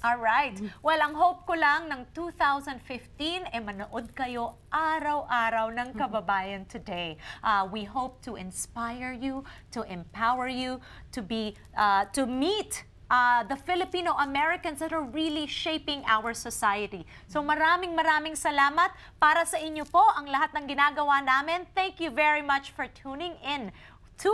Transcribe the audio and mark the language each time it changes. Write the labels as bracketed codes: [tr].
[tl] All right. Well, ang hope ko lang ng 2015 manood kayo araw-araw ng Kababayan Today. [en] We hope to inspire you, to empower you, to meet the Filipino Americans that are really shaping our society. [tl] So maraming salamat para sa inyo po ang lahat ng ginagawa namin. [en] Thank you very much for tuning in to Kababayan Today all of 2014. We'll see you